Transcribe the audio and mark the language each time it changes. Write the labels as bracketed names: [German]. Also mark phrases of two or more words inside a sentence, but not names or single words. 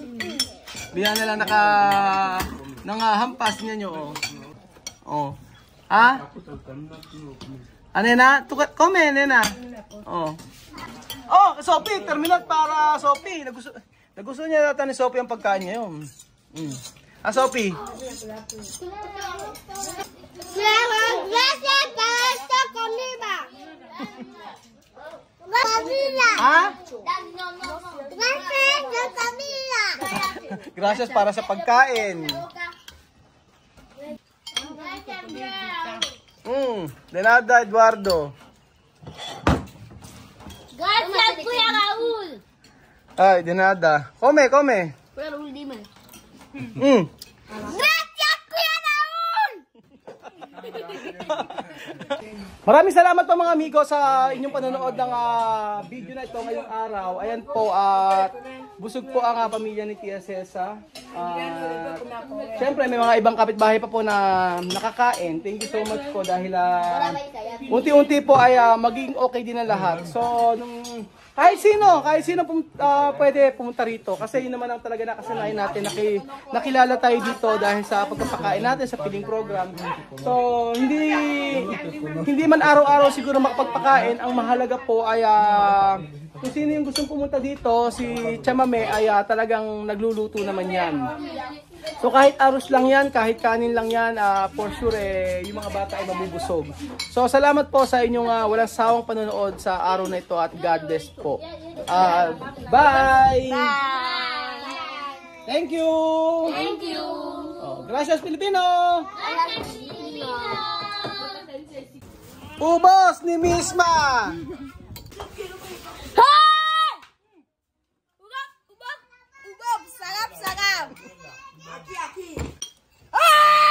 [Filipino] Nangahampas. Tingnan nyo. [Spanish] Oh. Ha? Nena? Come, Nena. Oh, Sophie, terminal para Sophie. [Filipino] Nagusto niya nata ni Sophie ang pagkain niya yun. [Spanish] Sophie. Gracias para esta comida. Ha? Gracias la comida. Gracias para [Filipino] sa pagkain. [Spanish] De nada, Eduardo. Gracias, Kuya Raúl. Ay, de nada. Come. Kuya Raúl, dime. Gracias, Kuya Raul! [Filipino] Maraming salamat po mga amigo sa inyong panonood ng video na ito ngayong araw. Ayan po, at busog po ang pamilya ni Tia Cesa. Siyempre may mga ibang kapitbahay pa po na nakakain. [English] Thank you so much [Filipino] po dahil unti-unti po ay maging okay din ang lahat. So, kahit sino pwede pumunta rito. Kasi yun naman ang talaga nakasanayan natin. Nakilala tayo dito dahil sa pagpapakain natin sa feeding program. So, hindi man araw-araw siguro makapagpakain. Ang mahalaga po ay kung sino yung gustong pumunta dito, si Tia Mame ay talagang nagluluto naman yan. So kahit arroz lang yan, kahit kanin lang yan, [English] for sure [Filipino] yung mga bata ay mabubusog. So salamat po sa inyong walang sawang panonood sa araw na ito at [English] God bless [Filipino] po. [English] Bye! Thank you! Thank you! [Filipino] Gracias Filipino! Ubos ni Misma! Hey! Ugap! Sarap! Aki! Ay!